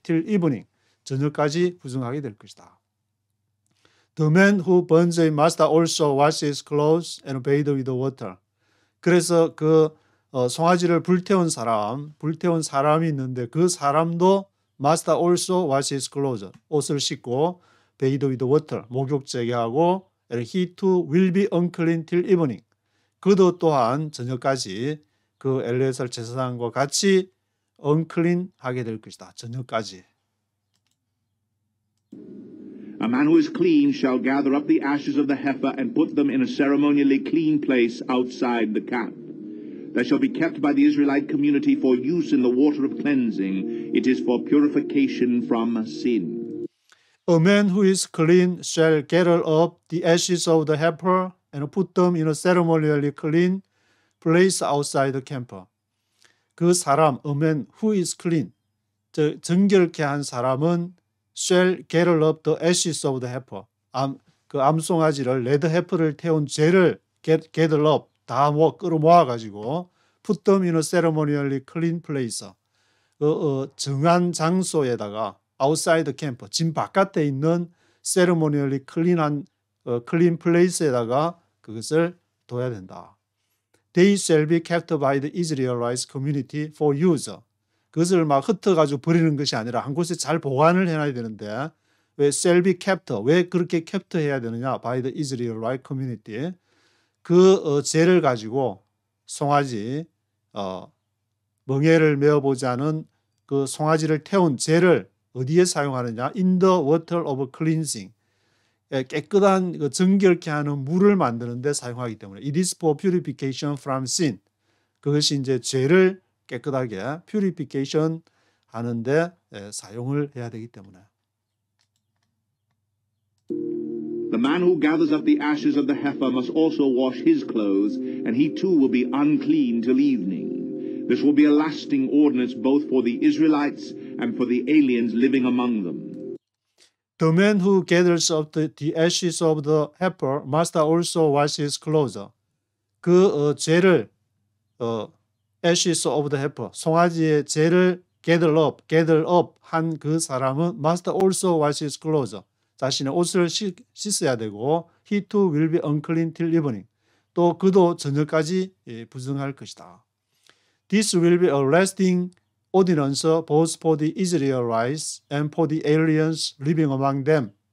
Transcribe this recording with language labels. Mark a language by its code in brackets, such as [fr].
[ko] till evening, 저녁까지 부정하게 될 것이다. [en] The man who burns it must also wash his clothes and bathe with water. [ko] 그래서 그 송아지를 불태운 사람이 있는데 그 사람도 [en] must also wash his clothes, [ko] 옷을 씻고 [en] bathe with water, [ko] 목욕 재개하고, [en] and he too will be unclean till evening. [ko] 그도 또한 저녁까지 그 엘리에살 제사장과 같이 unclean 하게 될 것이다. 저녁까지. [en] A man who is clean shall gather up the ashes of the heifer and put them in a ceremonially clean place outside the camp. They shall be kept by the Israelite community for use in the water of cleansing. It is for purification from sin. A man who is clean shall gather up the ashes of the heifer and put them in a ceremonially clean place outside the camp. [ko] 그 사람, [en] a man who is clean, [ko] 정결케 한 사람은 [en] shall gather up the ashes of the heifer. [ko] 그 암송아지를, 레드 heifer를 태운 죄를 gather up, 다 끌어모아 가지고 [en] put them in a ceremonially clean place. [ko] 정한 장소에다가 [en] outside camp, [ko] 진 바깥에 있는 [en] ceremonially clean한 clean place [ko] 에다가 그것을 둬야 된다. [en] They shall be kept by the Israelite community for use. [ko] 그것을 막 흩어가지고 버리는 것이 아니라 한 곳에 잘 보관을 해놔야 되는데 왜 [en] shall be kept? [ko] 왜 그렇게 kept 해야 되느냐? [en] By the Israelite community. [ko] 그 재를 가지고 송아지 멍에를 메어보지 않은 그 송아지를 태운 재를 어디에 사용하느냐? [en] In the water of cleansing. [ko] 깨끗한 정결케 하는 물을 만드는 데 사용하기 때문에 [en] It is for purification from sin. [ko] 그것이 이제 죄를 깨끗하게 purification 하는데 사용을 해야 되기 때문에. [en] The man who gathers up the ashes of the heifer must also wash his clothes, and he too will be unclean till evening. This will be a lasting ordinance both for the Israelites and for the aliens living among them. The man who gathers up the ashes of the heifer must also wash his clothes. [ko] 그 죄를 [en] ashes of the heifer, [ko] 송아지의 죄를 gather up 한 그 사람은 [en] must also wash his clothes. [ko] 자신의 옷을 씻어야 되고 [en] he too will be unclean till evening. [ko] 또 그도 저녁까지 부정할 것이다. [en] This will be a lasting ordinance both for the Israelites and for the aliens living among them.